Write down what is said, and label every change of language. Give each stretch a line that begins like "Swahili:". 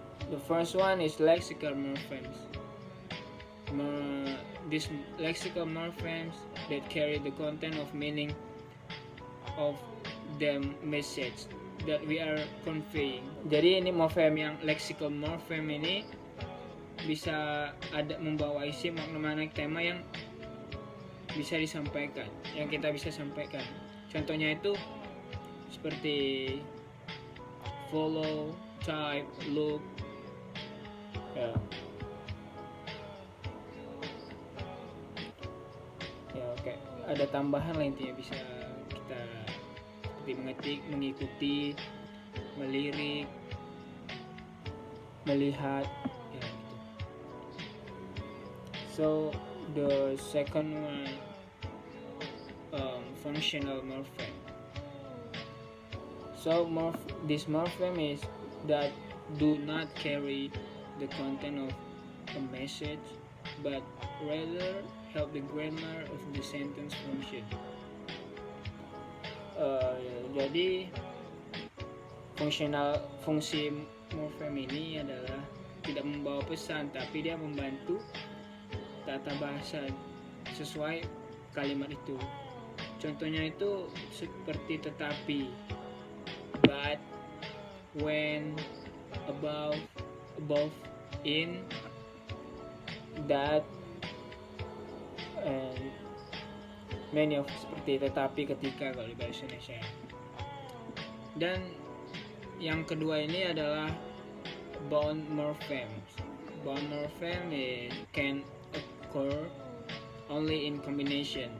English: The first one is lexical morphemes. These lexical morphemes that carry the content of meaning of the message that we are conveying.
Indonesian: Jadi ini morpheme yang lexical morpheme ini bisa ada membawa isi makna-makna tema yang bisa disampaikan, yang kita bisa sampaikan. Contohnya itu seperti follow, type, look. Ya. Ya, oke. Ada tambahan lah, intinya bisa kita seperti mengetik, mengikuti, melirik, melihat, ya gitu.
English: So the second one, functional morpheme. So this morpheme is that do not carry the content of a message, but rather help the grammar of the sentence function.
Indonesian: Jadi fungsi morpheme ini adalah tidak membawa pesan, tapi dia membantu tata bahasa sesuai kalimat itu. Contohnya itu seperti tetapi,
English: but, when, above, in, that, and many of,
Indonesian: seperti tetapi, ketika kalau di bahasa Indonesia. Dan yang kedua ini adalah bound morphemes.
English: Bound morpheme can occur only in combination.